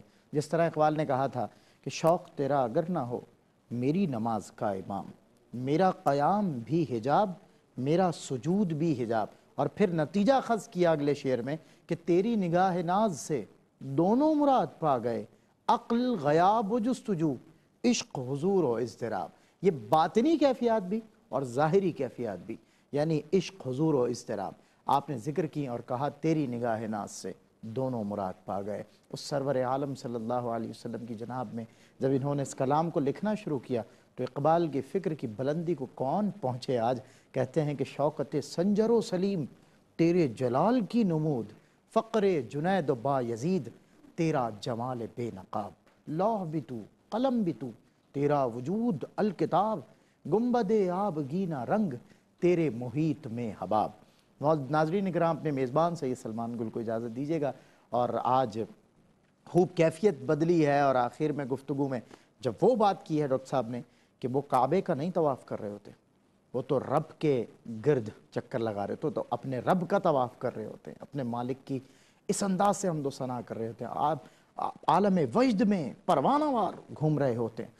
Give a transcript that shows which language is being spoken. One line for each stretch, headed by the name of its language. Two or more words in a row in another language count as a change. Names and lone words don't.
Urdu: جس طرح اقبال نے کہا تھا کہ شوق تیرا اگر نہ ہو میری نماز کا امام، میرا قیام بھی حجاب میرا سجود بھی حجاب. اور پھر نتیجہ خز کیا اگلے شعر میں کہ تیری نگاہ ناز سے دونوں مراد پا گئے، عقل غیاب و جستجو، عشق حضور و اضطراب. یہ باطنی کیفیات بھی اور ظاہری کیفیات بھی، یعنی عشق حضور و اضطراب آپ نے ذکر کی اور کہا تیری نگاہ ناز سے دونوں مراد پا گئے. اس سرور عالم صلی اللہ علیہ وسلم کی جناب میں جب انہوں نے اس کلام کو لکھنا شروع کیا تو اقبال کی فکر کی بلندی کو کون پہنچے آج. کہتے ہیں کہ شوکت سنجر و سلیم تیرے جلال کی نمود، فقر جنید و با یزید تیرا جمال بے نقاب، لوح بھی تو قلم بھی تو تیرا وجود الکتاب، گنبد آبگینہ رنگ تیرے محیط میں حباب. ناظرین اکرام اپنے میزبان سید سلمان گل کو اجازت دیجیے گا. اور آج خوب کیفیت بدلی ہے اور آخر میں گفتگو میں جب وہ بات کی ہے ڈاکٹر صاحب نے کہ وہ کعبے کا نہیں طواف کر رہے ہوتے، وہ تو رب کے گرد چکر لگا رہے ہوتے، تو اپنے رب کا طواف کر رہے ہوتے ہیں، اپنے مالک کی اس انداز سے حمد و ثنا کر رہے ہوتے ہیں، آپ عالم وجد میں پروانہ وار گھوم رہے ہوتے ہیں.